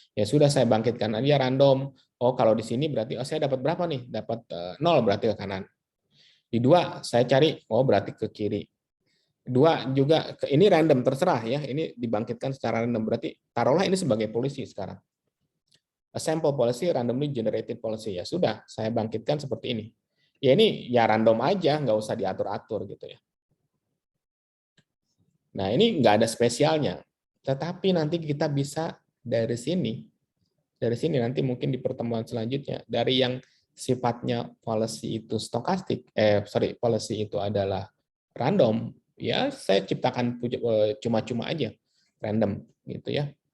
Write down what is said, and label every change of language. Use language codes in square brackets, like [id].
[id] Ya sudah saya bangkitkan aja random. Oh, kalau di sini berarti saya dapat berapa nih? Dapat 0 berarti ke kanan. Di 2 saya cari, oh berarti ke kiri. 2 juga ini random terserah ya. Ini dibangkitkan secara random berarti taruhlah ini sebagai polisi sekarang. [en] A sample policy randomly generated policy. [id] Ya sudah, saya bangkitkan seperti ini. Ya ini ya random aja, nggak usah diatur-atur gitu ya. Nah ini nggak ada spesialnya. Tetapi nanti kita bisa dari sini nanti mungkin di pertemuan selanjutnya, dari yang sifatnya policy itu stokastik, policy itu adalah random, ya saya ciptakan cuma-cuma aja, random gitu ya.